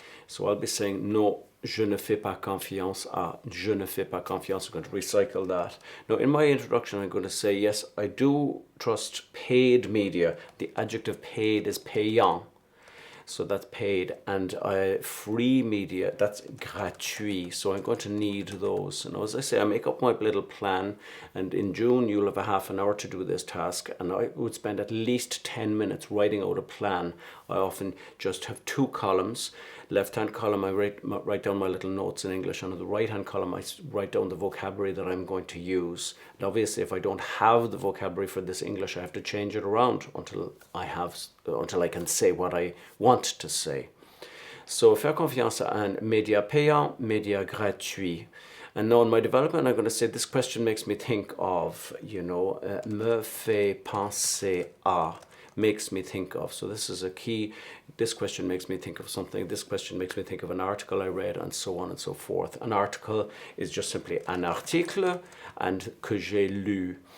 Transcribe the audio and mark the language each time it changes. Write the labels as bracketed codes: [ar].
[en] So I'll be saying, no, [fr] je ne fais pas confiance à, je ne fais pas confiance. [en] I'm going to recycle that. Now in my introduction, I'm going to say, yes, I do trust paid media. The adjective paid is payant. So that's paid, and free media, that's gratuit. So I'm going to need those. And as I say, I make up my little plan, and in June you'll have a half an hour to do this task, and I would spend at least 10 minutes writing out a plan. I often just have two columns. Left-hand column, I write down my little notes in English, and on the right-hand column, I write down the vocabulary that I'm going to use. And obviously, if I don't have the vocabulary for this English, I have to change it around until I can say what I want to say. [fr] So, faire confiance à un média payant, média gratuit. [en] And now in my development, I'm going to say this question makes me think of, [fr] me fait penser à. [en] Makes me think of. So this is a key. This question makes me think of something. This question makes me think of an article I read, and so on and so forth. An article is just simply [fr] un article, [en] and [fr] que j'ai lu.